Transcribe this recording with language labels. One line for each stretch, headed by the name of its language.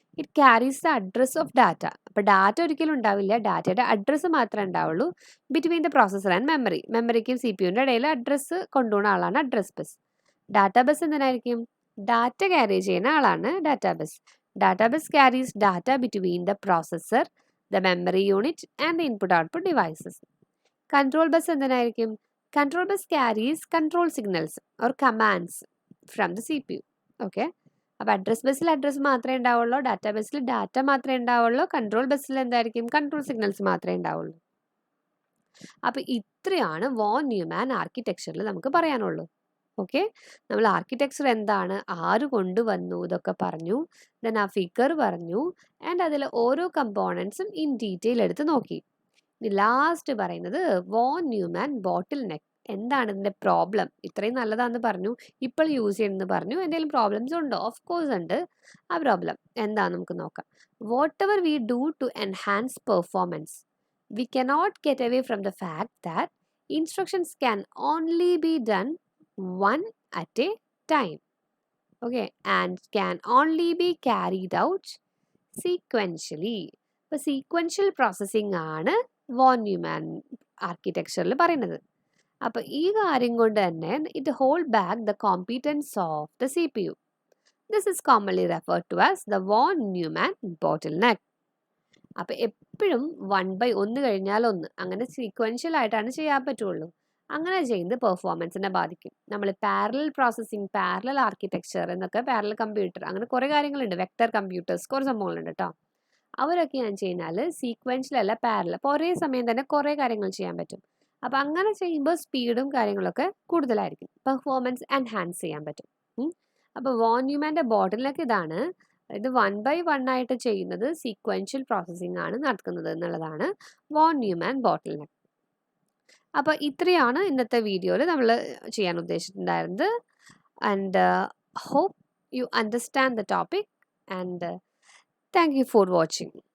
English: It carries the address of data.
Malayalam: അപ്പോൾ data ഒരിക്കലും ഉണ്ടാവില്ല, ഡാറ്റയുടെ അഡ്രസ്സ് മാത്രമേ ഉണ്ടാവുള്ളൂ
English: Between the processor and memory.
Malayalam: മെമ്മറിക്കും CPUവിൻ്റെ ഇടയിൽ അഡ്രസ്സ് കൊണ്ടുപോകുന്ന ആളാണ് അഡ്രസ് ബസ്. ഡാറ്റാബേസ് എന്തിനായിരിക്കും? ഡാറ്റ ക്യാരി ചെയ്യുന്ന ആളാണ് database.
English: Database carries data between the processor, the memory unit and the input output devices.
Malayalam: Control bus എന്തിനായിരിക്കും?
English: Control bus carries control signals or commands from the CPU. Okay.
Malayalam: അപ്പോൾ address ബസ്സിൽ address മാത്രമേ ഉണ്ടാവുള്ളൂ, ഡാറ്റാബേസിൽ data മാത്രമേ ഉണ്ടാവുള്ളൂ, control ബസ്സിൽ എന്തായിരിക്കും കൺട്രോൾ സിഗ്നൽസ് മാത്രമേ ഉണ്ടാവുള്ളൂ. അപ്പോൾ ഇത്രയാണ് വോൺ ന്യൂമാൻ ആർക്കിടെക്ചറിൽ നമുക്ക് പറയാനുള്ളൂ. ഓക്കെ, നമ്മൾ ആർക്കിടെക്ചർ എന്താണ്, ആര് കൊണ്ടുവന്നു ഇതൊക്കെ പറഞ്ഞു, ദെൻ ആ ഫിഗർ പറഞ്ഞു, ആൻഡ് അതിൽ ഓരോ കമ്പോണൻസും ഇൻ ഡീറ്റെയിൽ എടുത്ത് നോക്കി. ഇനി ലാസ്റ്റ് പറയുന്നത് വോൺ ന്യൂമാൻ ബോട്ടിൽ നെക്ക്. എന്താണ് ഇതിൻ്റെ പ്രോബ്ലം? ഇത്രയും നല്ലതാണെന്ന് പറഞ്ഞു, ഇപ്പോൾ യൂസ് ചെയ്യുന്നെന്ന് പറഞ്ഞു, എന്തെങ്കിലും പ്രോബ്ലംസ് ഉണ്ടോ? ഓഫ് കോഴ്സ് ഉണ്ട്. ആ പ്രോബ്ലം എന്താണെന്ന് നമുക്ക് നോക്കാം.
English: Whatever we do to enhance performance, we cannot get away from the fact that instructions can only be done one at a time, okay, and can only be carried out sequentially.
Malayalam: ഇപ്പോൾ sequential processing ആണ് von Newman ആർക്കിടെക്ചറിൽ പറയുന്നത്. അപ്പോൾ ഈ കാര്യം കൊണ്ട് തന്നെ
English: It hold back the competence of the CPU. This is commonly referred to as the von Neumann bottleneck.
Malayalam: അപ്പോൾ എപ്പോഴും 1/1 കഴിഞ്ഞാൽ 1 അങ്ങനെ സീക്വൻഷ്യൽ ആയിട്ടാണ് ചെയ്യാൻ പറ്റുള്ളൂ. അങ്ങനെ ചെയ്യുന്നത് പെർഫോമൻസിനെ ബാധിക്കും. നമ്മൾ പാരലൽ പ്രോസസ്സിംഗ്, പാരലൽ ആർക്കിടെക്ചർ എന്നൊക്കെ, പാരലൽ കമ്പ്യൂട്ടർ, അങ്ങനെ കുറേ കാര്യങ്ങളുണ്ട്, വെക്ടർ കമ്പ്യൂട്ടേഴ്സ്, കുറേ സംഭവങ്ങളുണ്ട് കേട്ടോ. അവരൊക്കെ ഞാൻ കഴിഞ്ഞാൽ സീക്വൻഷ്യൽ അല്ല പാരലൽ, അപ്പോൾ ഒരേ സമയം തന്നെ കുറേ കാര്യങ്ങൾ ചെയ്യാൻ പറ്റും. അപ്പോൾ അങ്ങനെ ചെയ്യുമ്പോൾ സ്പീഡും കാര്യങ്ങളൊക്കെ കൂടുതലായിരിക്കും, പെർഫോമൻസ് എൻഹാൻസ് ചെയ്യാൻ പറ്റും. അപ്പോൾ വോൺ ന്യൂമാൻ്റെ ബോട്ടിലൊക്കെ ഇതാണ്. ഇത് 1/1 ആയിട്ട് ചെയ്യുന്നത് സീക്വൻഷ്യൽ പ്രോസസ്സിംഗ് ആണ് നടക്കുന്നത് എന്നുള്ളതാണ് വോൺ ന്യൂമാൻ ബോട്ടിൽ നെക്ക്. അപ്പോൾ ഇത്രയാണ് ഇന്നത്തെ വീഡിയോയിൽ നമ്മൾ ചെയ്യാൻ ഉദ്ദേശിച്ചിട്ടുണ്ടായിരുന്നത്.
English: And hope you understand the topic, and thank you for watching.